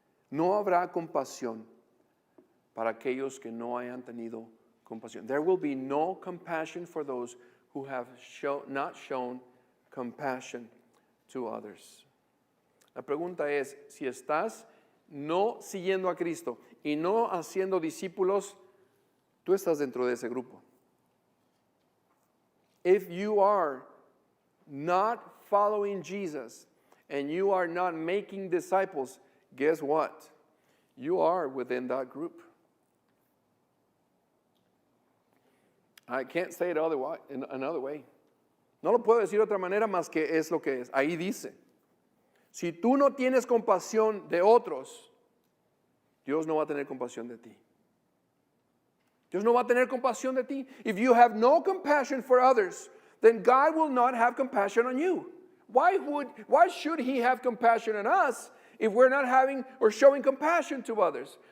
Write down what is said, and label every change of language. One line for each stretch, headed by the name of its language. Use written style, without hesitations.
Spanish: No habrá compasión para aquellos que no hayan tenido compasión.
English: There will be no compassion for those who have not shown compassion to others.
Spanish: La pregunta es, si estás no siguiendo a Cristo y no haciendo discípulos, tú estás dentro de ese grupo.
English: If you are not following Jesus and you are not making disciples, guess what? You are within that group. I can't say it another way.
Spanish: No lo puedo decir de otra manera más que es lo que es. Ahí dice, si tú no tienes compasión de otros, Dios no va a tener compasión de ti. Dios no va a tener compasión de ti.
English: If you have no compassion for others, then God will not have compassion on you. Why should He have compassion on us if we're not having or showing compassion to others?